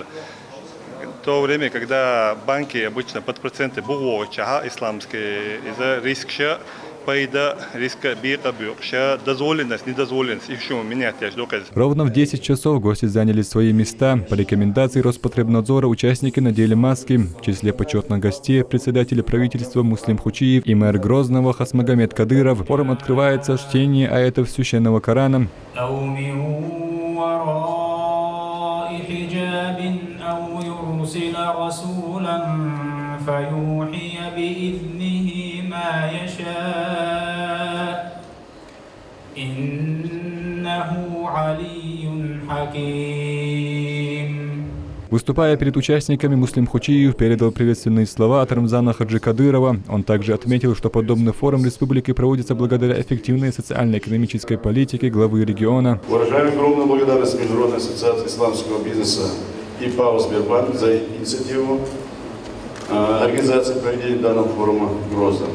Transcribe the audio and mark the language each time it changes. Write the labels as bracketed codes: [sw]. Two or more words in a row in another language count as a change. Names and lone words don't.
[ru] В то время, когда банки обычно под проценты бугоча, исламские, из-за риска, пайда, риска бирка бюрша, дозволенность, недозволенность, еще менять. Ровно в 10 часов гости заняли свои места. По рекомендации Роспотребнадзора участники надели маски. В числе почетных гостей председатель правительства Муслим Хучиев и мэр Грозного Хасмагомед Кадыров. Форум открывается с чтения аятов священного Корана. [ar] رسولا فيوحي بإذنه ما يشاء إنه علي حكيم. [ru] Выступая перед участниками, Муслим Хучиев передал приветственные слова от Рамзана Хаджи Кадырова. Он также отметил, что подобный форум республики проводится благодаря эффективной социально-экономической политике главы региона. Выражаем огромную благодарность Международной ассоциации исламского бизнеса и ПАО «Сбербанк» за инициативу организации проведения данного форума в Грозном.